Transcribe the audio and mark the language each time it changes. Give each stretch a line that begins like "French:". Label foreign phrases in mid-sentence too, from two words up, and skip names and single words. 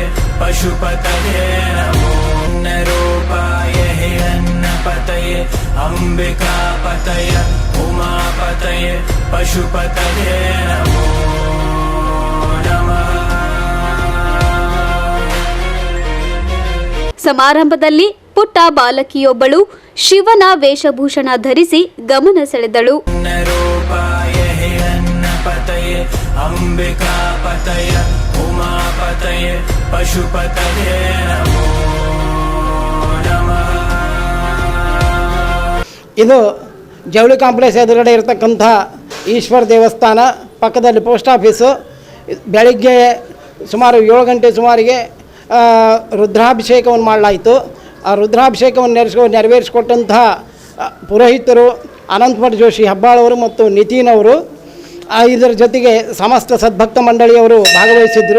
Sanskrit: पशुपतये नमो रूपाय हिरण्यपतये अम्बिकापतये उमापतये पशुपतये नमो नमः.
Kannada: ಸಮಾರಂಭದಲ್ಲಿ ಪುಟ್ಟ ಬಾಲಕಿಯೊಬ್ಬಳು ಶಿವನ ವೇಷಭೂಷಣ ಧರಿಸಿ ಗಮನ ಸೆಳೆದಳು.
Sanskrit: अम्बिकापतये उमापतये पशुपतये नमो नमः.
Kannada: ಇದು ಜವಳಿ ಕಾಂಪ್ಲೆಕ್ಸ್ ಎದುರುಗಡೆ ಇರತಕ್ಕಂಥ ಈಶ್ವರ ದೇವಸ್ಥಾನ ಪಕ್ಕದಲ್ಲಿ ಪೋಸ್ಟ್ ಆಫೀಸು. ಬೆಳಿಗ್ಗೆ ಸುಮಾರು 7 ಗಂಟೆ ಸುಮಾರಿಗೆ ರುದ್ರಾಭಿಷೇಕವನ್ನು ಮಾಡಲಾಯಿತು. ಆ ರುದ್ರಾಭಿಷೇಕವನ್ನು ನೆರವೇರಿಸಿಕೊಟ್ಟಂತಹ ಪುರೋಹಿತರು ಅನಂತಮಠ ಜೋಶಿ ಹೆಬ್ಬಾಳವರು ಮತ್ತು ನಿತಿನ್ ಅವರು, ಇದರ ಜೊತೆಗೆ ಸಮಸ್ತ ಸದ್ಭಕ್ತ ಮಂಡಳಿಯವರು ಭಾಗವಹಿಸಿದ್ದರು.